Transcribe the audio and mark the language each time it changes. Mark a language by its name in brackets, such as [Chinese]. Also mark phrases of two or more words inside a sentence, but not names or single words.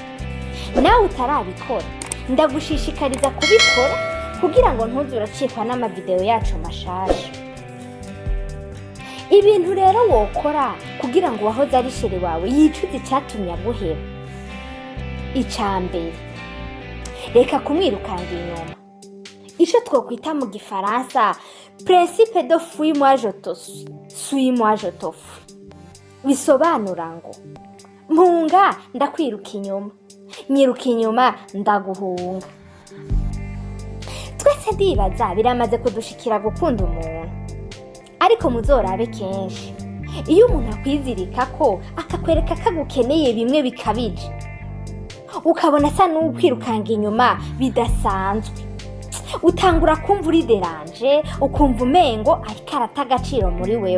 [Rundi] Nawe utarabikora ndagushishikariza kubikora kugira ngo ntuzuracikwa n'amavideo yacu mashasha. Ibintu rero wokora kugira ngo wahoze ari shere wawe yicuze icyatumye aguheba. Icambere, reka kumwirukanga inyuma. Ico twokwita mu gifaransa [French] principe de fuis-moi je te suis-moi je te fuis. [Rundi] Bisobanura ngo mpunga ndakwiruka inyuma, nyiruka inyuma ndaguhunga. Twese ndibaza biramaze kudushikira gukunda umuntu, ariko muzorabe kenshi iyo umuntu akwizirika ko akakwereka kagukeneye bimwe bikabije, ukabona asa n'ukwirukanga inyuma bidasanzwe, utangura kumva uri deranje, ukumva umengo ariko arata agaciro muri wewe.